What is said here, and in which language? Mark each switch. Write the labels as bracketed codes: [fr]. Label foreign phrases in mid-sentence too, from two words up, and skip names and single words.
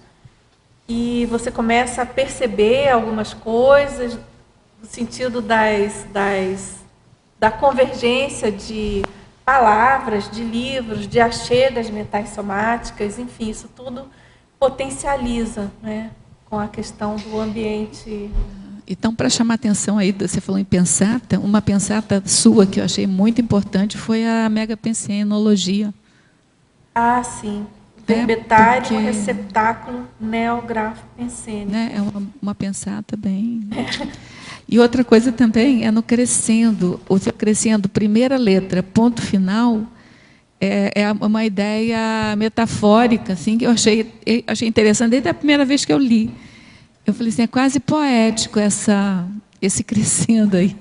[pt] E você começa a perceber algumas coisas no sentido da convergência de palavras, de livros, de achegas mentais somáticas, enfim, isso tudo potencializa, né, com a questão do ambiente. Então, para chamar a atenção aí, você falou em pensata, uma pensata sua que eu achei muito importante foi a megapensenologia. Sim. Verbetário, receptáculo, neográfico pensênico. Né? É uma pensata bem... E outra coisa também é no crescendo, o crescendo, primeira letra, ponto final, é uma ideia metafórica, assim, que eu achei interessante desde a primeira vez que eu li. Eu falei assim, é quase poético esse crescendo aí.